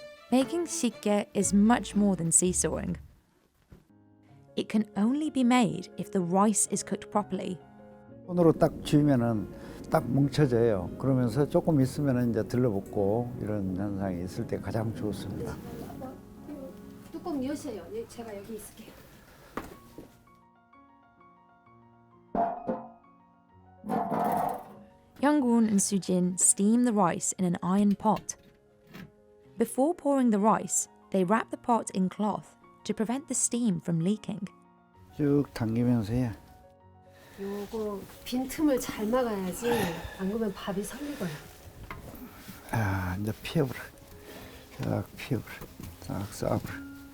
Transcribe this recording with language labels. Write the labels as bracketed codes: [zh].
[en] Making 식게 is much more than seesawing. It can only be made if the rice is cooked properly. [ko] 손으로 딱 쥐면은 딱 뭉쳐져요. 그러면서 조금 있으면 이제 들러붙고 이런 현상이 있을 때 가장 좋습니다. 뚜껑 여세요. 제가 여기 있을게요. [en] Young-gun and Soo-jin steam the rice in an iron pot. Before pouring the rice, they wrap the pot in cloth to prevent the steam from leaking. [ko] 쭉 당기면서 해. 요거 빈틈을 잘 막아야지. 안 그러면 밥이 설리거든요. 아, 이제 피워버려. 쫙 피워버려. 쫙 쏴버려.